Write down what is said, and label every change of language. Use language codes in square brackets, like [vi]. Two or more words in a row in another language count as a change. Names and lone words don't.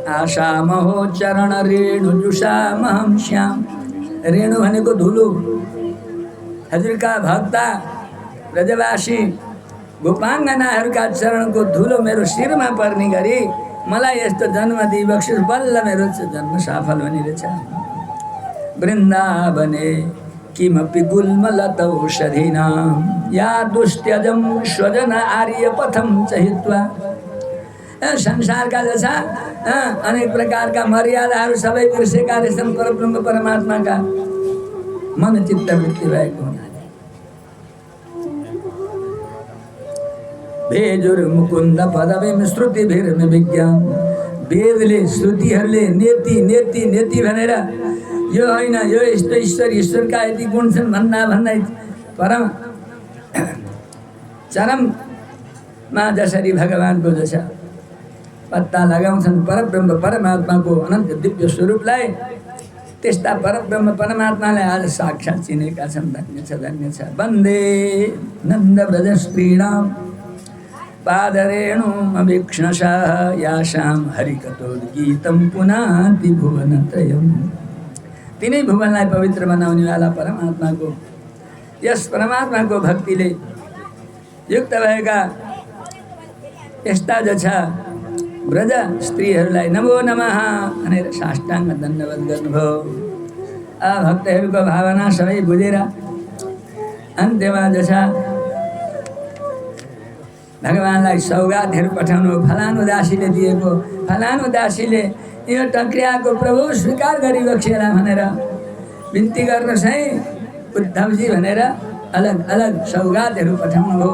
[sa] आशा महो चरण रेणु जुषामहं श्याम। [ne] रेणु भनेको धुलो। हजुरका भक्ता ब्रजवासी गोपाङ्गनाहरूका चरणको धुलो मेरो शिरमा पर्ने गरी मलाई यस्तो जन्म दिई बक्सियोस्, बल्ल मेरो जन्म सफल हुने रहेछ। [sa] वृन्दावने किमपि गुल्मलतौषधीनां या दुस्त्यजं स्वजन आर्यपथं च हित्वा। [ne] संसारका जो छ अनेक प्रकारका मर्यादाहरू सबै बिर्सेका रहेछन् परब्रह्म परमात्माका मन चित्त वृत्ति भएको हुनाले। [sa] भेजुर्मुकुन्द पदवीं श्रुतिभिर्न विज्ञान। [ne] वेदले श्रुतिहरूले [sa] नेति नेति नेति [ne] भनेर यो होइन यो यस्तो ईश्वर, ईश्वरका यति गुण छन् भन्दा भन्दै परम चरममा जसरी भगवानको जो छ पत्ता लगाउँछन् परब्रह्म परमात्माको अनन्त दिव्य स्वरूपलाई, त्यस्ता परब्रह्म परमात्मालाई आज साक्षात् चिनेका छन्। धन्य छ धन्य छ। [sa] वन्दे नन्द ब्रजस्त्रीणां पादरेणुमवीक्षणशः यासां हरिकथोद्गीतं पुनाति भुवनत्रयम्। [ne] तिनै भुवनलाई पवित्र बनाउनेवाला परमात्माको यस परमात्माको भक्तिले युक्त भएका यस्ता जो छ ब्रज स्त्रीहरूलाई [sa] नमो नमः [ne] भनेर साष्टाङ्ग दण्डवत गर्नुभयो। भक्तहरूको भावना सबै बुझेर अन्त्यमा जो छ भगवानलाई सौगातहरू पठाउनु। फलानु दासीले दिएको, फलानु दासीले यो टक्रियाको प्रभु स्वीकार गरिबक्सेला भनेर बिन्ती गर्नुहोस् है उद्धवजी भनेर अलग अलग सौगातहरू पठाउनु भयो।